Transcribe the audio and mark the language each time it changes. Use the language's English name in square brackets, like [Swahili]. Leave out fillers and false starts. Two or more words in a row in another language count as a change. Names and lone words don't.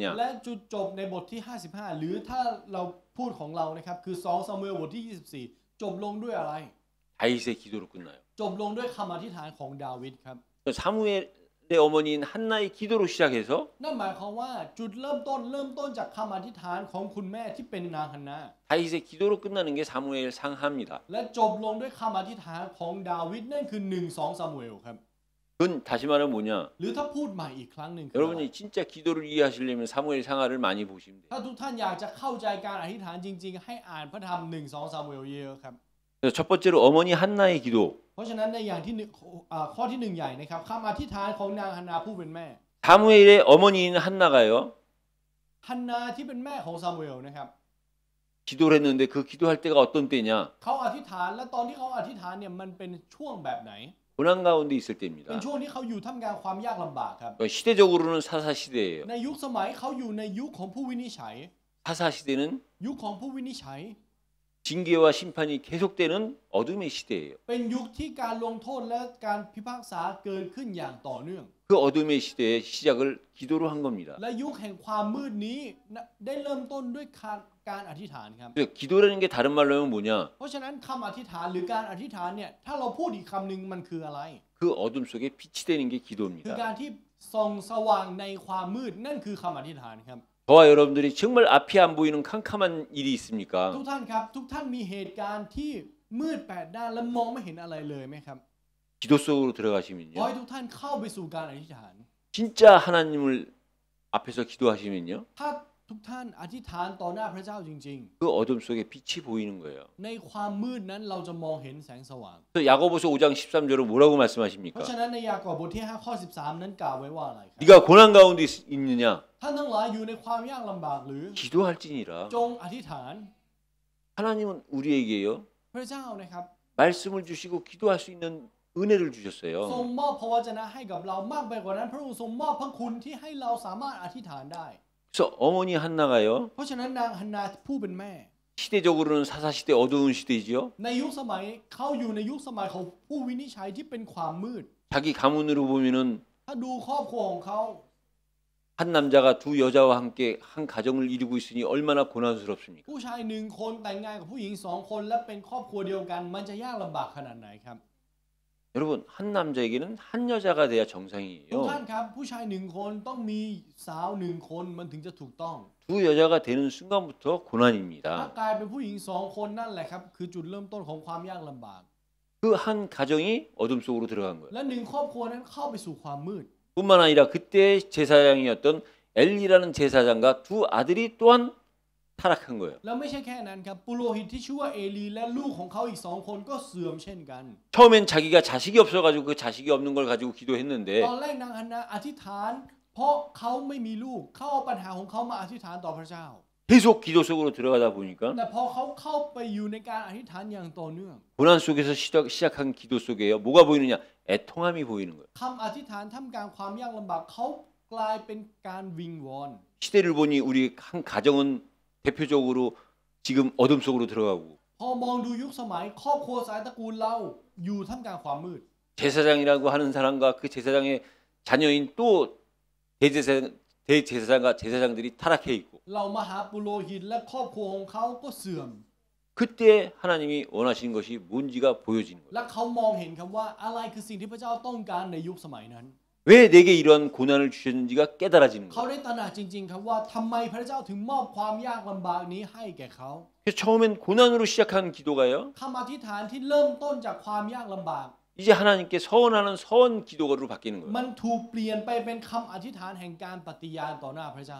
[Thai] และจุดจบในบทที่55หรือถ้าเราพูดของเรานะครับคือ2ซามูเอลบทที่24จบลงด้วยอะไร [Korean] 다윗의 기도로 끝나요. [Thai] จบลงด้วยคำอธิษฐานของดาวิดครับ [Korean] 사무엘의 어머니인 한나의 기도로 시작해서 [Thai] นั่นหมายความว่าจุดเริ่มต้นจากคำอธิษฐานของคุณแม่ที่เป็นนางฮันนา [Korean] 다윗의 기도로 끝나는 게 사무엘 상하입니다. [Thai] และจบลงด้วยคำอธิษฐานของดาวิดนั่นคือ1-2ซามูเอลครับ [Korean] 그건 다시 말하면 뭐냐? [Thai] หรือถ้าพูดใหม่อีกครั้งหนึ่งคือ [Korean] 여러분이 진짜 기도를 이해하시려면 사무엘 상하를 많이 보시면 돼요. [Thai] ถ้าทุกท่านอยากจะเข้าใจการอธิษฐานจริงๆให้อ่านพระธรรม1-2ซามูเอลเยอะครับ [Korean] 그래서 첫 번째로 어머니 한나의 기도. [Thai] เพราะฉะนั้นในอย่างที่ข้อที่1ใหญ่นะครับคำอธิษฐานของนางฮันนาผู้เป็นแม่ [Korean] 사무엘의 어머니인 한나가요. [Thai] ฮันนาที่เป็นแม่ของซามูเอลนะครับ [Korean] 기도를 했는데 그 기도할 때가 어떤 때냐? [Thai] เขาอธิษฐานและตอนที่เขาอธิษฐานเนี่ยมันเป็นช่วงแบบไหน [Korean] 고난 가운데 있을 [Thai] เป็น [Korean] 때입니다. [Thai] ช่วงที่เขาอยู่ท่ามกลางความยากลำบากครับ [Korean] 시대적으로는 사사 시대예요. [Thai] ในยุคสมัยเขาอยู่ในยุคของผู้วินิจฉัย [Korean] 사사 시대는 [Thai] ยุคของผู้วินิจฉัย [Korean] 징계와 심판이 계속되는 어둠의 시대예요. [Thai] เป็นยุคที่การลงโทษและการพิพากษาเกิดขึ้นอย่างต่อเนื่อง [Korean] 그 어둠의 시대의 시작을 기도로 한 겁니다. [Thai] และยุคแห่งความมืดนี้ได้เริ่มต้นด้วยการอธิษฐานครับ [Korean] 그래서 기도라는 게 다른 말로 하면 뭐냐? [Thai] เพราะฉะนั้นคำอธิษฐานหรือการอธิษฐานเนี่ยถ้าเราพูดอีกคำหนึ่งมันคืออะไร [Korean] 그 어둠 속에 빛이 되는 게 [Thai] คือ [Korean] 기도입니다. [Thai] การที่ส่องสว่างในความมืดนั่นคือคำอธิษฐานครับ [Korean] 저와 여러분들이 정말 앞이 안 보이는 캄캄한 일이 [Thai] ทุก [Korean] 있습니까? [Thai] ท่านครับทุกท่านมีเหตุการณ์ที่มืด8ด้านและมองไม่เห็นอะไรเลยไหมครับ [Korean] 기도 속으로 [Thai] ขอให้ [Korean] 들어가시면요. [Thai] ทุกท่านเข้าไปสู่การอธิษฐาน [Korean] 진짜 하나님을 앞에서 기도하시면요. [Thai] ถ้าทุกท่านอธิษฐานต่อหน้าพระเจ้าจริง [Korean] 그 어둠 속에 빛이 보이는 거예요. [Thai] ๆ ในความมืดนั้นเราจะมองเห็นแสงสว่าง [Korean] 그래서 야고보서 5장 13절로 뭐라고 [Thai] เพ [Korean] 말씀하십니까? [Thai] ราะฉะนั้นในยากอบบทที่5ข้อ13นั้นกล่าวไว้ว่าอะไรครับ [Korean] 네가 고난 가운데 있느냐? [Thai] ท่านทั้งหลายอยู่ในความยากลำบากหรือ [Korean] 기도할지니라. [Thai] จงอธิษฐาน [Korean] 하나님은 우리에게요. [Thai] พระเจ้านะครับ [Korean] 말씀을 주시고 기도할 수 있는 은혜를 [Thai] ทรง [Korean] 주셨어요. [Thai] มอบพระวจนะให้กับเรามากไปกว่านั้นพระองค์ทรงมอบพระคุณที่ให้เราสามารถอธิษฐานได้ [Korean] 그래서 어머니 한나가요. [Thai] เพราะฉะนั้นนางฮันนาผู้เป็นแม่ [Korean] 시대적으로는 사사 시대 어두운 시대지요. [Thai] ในยุคสมัยเขาอยู่ในยุคสมัยของผู้วินิจฉัยที่เป็นความมืด [Korean] 자기 가문으로 보면은 [Thai] ถ้าดูครอบครัวของเขา [Korean] 한 남자가 두 여자와 함께 한 가정을 이루고 있으니 얼마나 고난스럽습니까? [Thai] ผู้ชายหนึ่งคนแต่งงานกับผู้หญิงสองคนและเป็นครอบครัวเดียวกันมันจะยากลำบากขนาดไหนครับ [Korean] 여러분 한 남자에게는 한 여자가 돼야 [Thai] ทุก [Korean] 정상이에요. [Thai] ท่านครับผู้ชายหนึ่งคนต้องมีสาวหนึ่งคนมันถึงจะถูกต้อง [Korean] 두 여자가 되는 순간부터 [Thai] ถ้า [Korean] 고난입니다. [Thai] กลายเป็นผู้หญิงสองคนนั่นแหละครับคือจุดเริ่มต้นของความยากลำบาก [Korean] 그 한 가정이 어둠 속으로 들어간 거예요. [Thai] และหนึ่งครอบครัวนั้นเข้าไปสู่ความมืด [Korean] 뿐만 아니라 그때 제사장이었던 엘리라는 제사장과 두 아들이 또한 타락한 거예요. [Thai] แล้วไม่ใช่แค่นั้นครับปุโรหิตที่ชื่อว่าเอลีและลูกของเขาอีกสองคนก็เสื่อมเช่นกัน [Korean] 처음엔 자기가 자식이 없어가지고 그 자식이 없는 걸 가지고 기도했는데 [Thai] ตอนแรกนางฮันนาอธิษฐาน เพราะเขาไม่มีลูกเขาเอาปัญหาของเขามาอธิษฐานต่อพระเจ้า [Korean] 계속 기도 속으로 들어가다 보니까 [Thai] แต่พอเขาเข้าไปอยู่ในการอธิษฐานอย่างต่อเนื่อง [Korean] 고난 속에서 시작한 기도 속에요. 뭐가 보이느냐? 애통함이 보이는 거예요. [Thai] คำอธิษฐานท่ามกลางความยากลำบากเขากลายเป็นการวิงวอน [Korean] 시대를 보니 우리 한 가정은 대표적으로 지금 어둠 속으로 들어가고 [Thai] พอมองดูยุคสมัยครอบครัวสายตระกูลเราอยู่ท่ามกลางความมืด [Korean] 제사장이라고 하는 사람과 그 제사장의 자녀인 또 대제사장과 제사장들이 타락해 있고 [Thai] เรามาหาปุโรหิตและครอบครัวของเขาก็เสื่อม [Korean] 그때 하나님이 원하시는 것이 뭔지가 보여지는 거예요. [Thai] และเขามองเห็นครับว่าอะไรคือสิ่งที่พระเจ้าต้องการในยุคสมัยนั้น [Korean] 왜 내게 이러한 고난을 주셨는지가 깨달아지는 [Thai] เขา [Korean] 거예요. [Thai] ได้ตระหนักจริงๆครับว่าทำไมพระเจ้าถึงมอบความยากลำบากนี้ให้แก่เขา [Korean] 그래서 처음엔 고난으로 시작한 기도가요. [Thai] คำอธิษฐานที่เริ่มต้นจากความยากลำบาก [Korean] 이제 하나님께 서원하는 서원 기도가로 바뀌는 거예요. [Thai] มันถูกเปลี่ยนไปเป็นคำอธิษฐานแห่งการปฏิญาณต่อหน้าพระเจ้า